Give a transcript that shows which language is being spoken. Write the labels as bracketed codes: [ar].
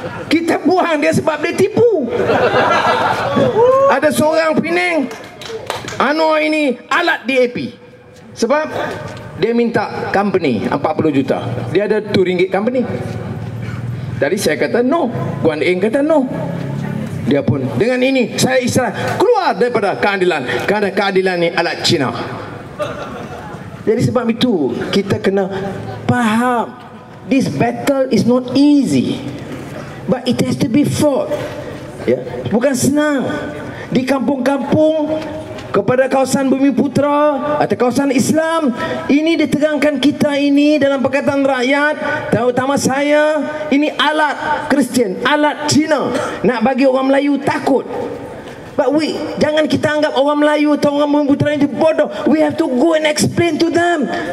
[ms] Kita buang dia sebab dia tipu. Ada seorang Penang, Anwar ini alat DAP sebab dia minta company 40 juta. Dia ada RM2 company. Jadi saya kata no, Guan Eng kata no. Dia pun dengan ini saya isyarat keluar daripada keadilan kerana keadilan ini alat Cina. Jadi sebab itu kita kena faham, [en] this battle is not easy, but it has to be fought. [ms] Ya, bukan senang. Di kampung-kampung kepada kawasan Bumiputera atau kawasan Islam ini diterangkan kita ini dalam Pakatan Rakyat, terutama saya, ini alat Kristian, alat Cina, nak bagi orang Melayu takut. But jangan kita anggap orang Melayu atau orang Bumiputera itu bodoh. [en] We have to go and explain to them.